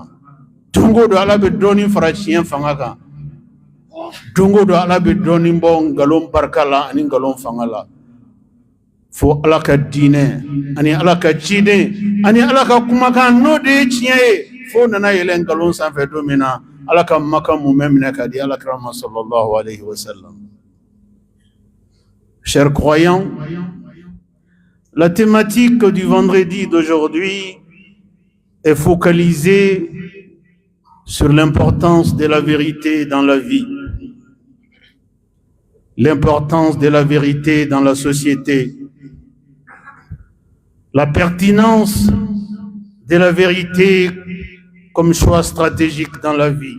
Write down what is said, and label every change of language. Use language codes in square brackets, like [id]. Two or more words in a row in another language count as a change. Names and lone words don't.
[bm] Don o don Ala bɛ dɔɔni fara tiɲɛ fanga kan. Don o don Ala bɛ dɔɔni bɔ nkalon barika la ani nkalon fanga la. Fo Ala ka diinɛ ani Ala ka ciden ani Ala ka kumakan n'o de ye tiɲɛ ye fo nana yɛlɛ nkalon sanfɛ don min na Ala ka makan mun bɛ minɛ ka di Alakira ma [ar] صلى الله عليه وسلم. [fr] Chers croyants, la thématique du vendredi d'aujourd'hui est focalisée sur l'importance de la vérité dans la vie, l'importance de la vérité dans la société, la pertinence de la vérité comme choix stratégique dans la vie.